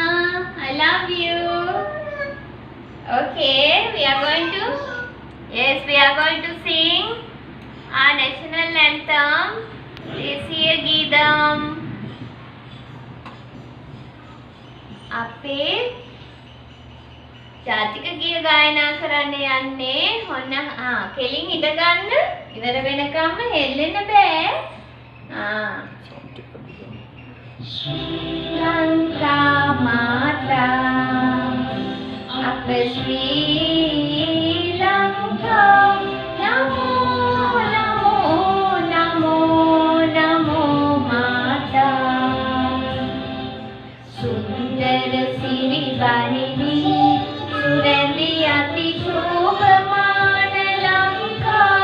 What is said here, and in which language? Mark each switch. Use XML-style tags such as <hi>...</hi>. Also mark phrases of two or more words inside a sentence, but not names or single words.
<en>I love you. Okay, we are going to sing our national anthem,</en> <si>දේශීය ගීතම්. අපේ ජාතික ගීත ගායනා කරන්න යන්නේ. ඔන්න කෙලින් හිට ගන්න. ඉවර වෙනකම්ම හෙල්ලෙන්න බෑ. ශ්‍රී ලංකා මාතා, අප ශ්‍රී ලංකා, නමෝ නමෝ නමෝ නමෝ මාතා. සුන්දර සිරි බහිනී, සුරේන්ද්‍රි අති ශෝභමාන ලංකා.</si>